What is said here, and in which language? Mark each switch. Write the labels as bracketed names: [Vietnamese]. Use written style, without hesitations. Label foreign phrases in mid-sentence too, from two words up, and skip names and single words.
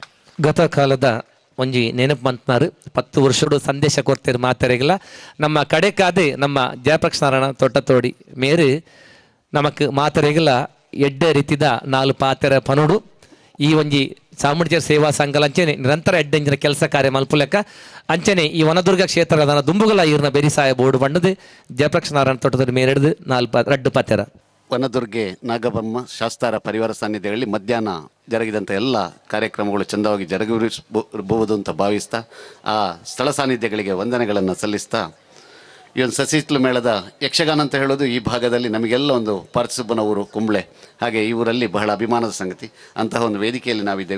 [Tulu] ಗತ ಕಾಲದ ಒಂಜಿ ನೆನಪು ಮಂತ್ನಾರು 10 ವರ್ಷಡು ಸಂದೇಶ ಕೊಡ್ತೇರು ಮಾತೆರೆಗಳ ನಮ್ಮ ಕಡೆಕಾದೆ ನಮ್ಮ ಜಯಪ್ರಕಾಶ್ ನಾರಾಯಣ ತೊಟ್ಟತೋಡಿ ಮೇರು ನಮಕ್ ಮಾತೆರೆಗಳ ಎಡ್ಡೆ ರೀತಿದ 4 ಪಾತೆರ ಪನುಡು ಈ ಒಂಜಿ ಚಾಮುಂಡೇಶ್ವರಿ ಸೇವಾ ಸಂಘಲ ಅಂಚೆನೆ ನಿರಂತರ ಎಡ್ಡೆಂಜಿನ ಕೆಲಸ ಕಾರ್ಯ ಮಲ್ಪುಲೆಕ್ಕ ಅಂಚನೆ ಈ ವನದುರ್ಗ ಕ್ಷೇತ್ರದ ದುಂಬುಗಳ ಈರ್ನ ಬೆರಿಸಾಯ ಬೋರ್ಡು ಬಣ್ಣದು ಜಯಪ್ರಕಾಶ್ ನಾರಾಯಣ ತೋಟದ ಮೇರೆಡ್ದು 2 ಪಾತೆರ [Kannada] ವನದುರ್ಗೆ ನಾಗಬ್ರಹ್ಮ ಶಾಸ್ತಾರ ಪರಿವಾರ ಸಾನ್ನಿಧ್ಯಗಳಲ್ಲಿ ಮಧ್ಯಾಹ್ನ ಜರುಗಿದಂಥ ಎಲ್ಲ ಕಾರ್ಯಕ್ರಮಗಳು ಚಂದವಾಗಿ ಜರುಗಿಸಬಹುದು ಅಂತ ಭಾವಿಸ್ತಾ ಆ ಸ್ಥಳ ಸಾನ್ನಿಧ್ಯಗಳಿಗೆ ವಂದನೆಗಳನ್ನು ಸಲ್ಲಿಸ್ತಾ ಈ ಒಂದು ಸಸಿಹಿತ್ಲು ಮೇಳದ ಯಕ್ಷಗಾನ ಅಂತ ಹೇಳೋದು ಈ ಭಾಗದಲ್ಲಿ ನಮಗೆಲ್ಲ ಒಂದು ಪಾರ್ತಿಸುಬ್ಬನ ಊರು ಕುಂಬ್ಳೆ, ಹಾಗೆ ಈ ಊರಲ್ಲಿ ಬಹಳ ಅಭಿಮಾನದ ಸಂಗತಿ. ಅಂತಹ ಒಂದು ವೇದಿಕೆಯಲ್ಲಿ ನಾವಿದ್ದೇವೆ.